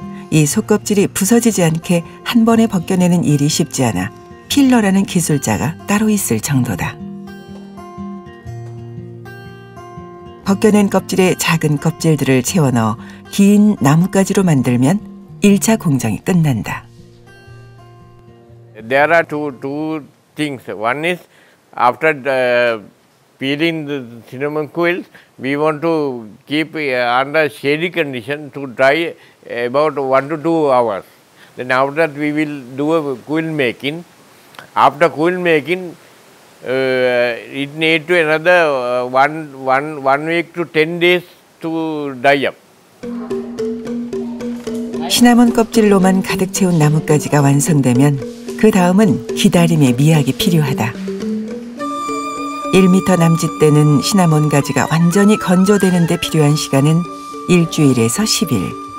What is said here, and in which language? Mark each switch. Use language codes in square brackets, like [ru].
[ko] 이 속껍질이 부서지지 않게 한 번에 벗겨내는 일이 쉽지 않아 필러라는 기술자가 따로 있을 정도다. 벗겨낸 껍질에 작은 껍질들을 채워 넣어 긴 나뭇가지로 만들면 1차 공정이 끝난다. [en] There are two things. One is after peeling the cinnamon quills, we want to keep under shady condition to dry about 1 to 2 hours. Then after that we will do a quill making. After quill making, it needs to another one week to 10 days to dry up. [ko] 시나몬 껍질로만 가득 채운 나뭇가지가 완성되면 그 다음은 기다림의 미학이 필요하다. 1m 남짓되는 시나몬 가지가 완전히 건조되는 데 필요한 시간은 일주일에서 10일.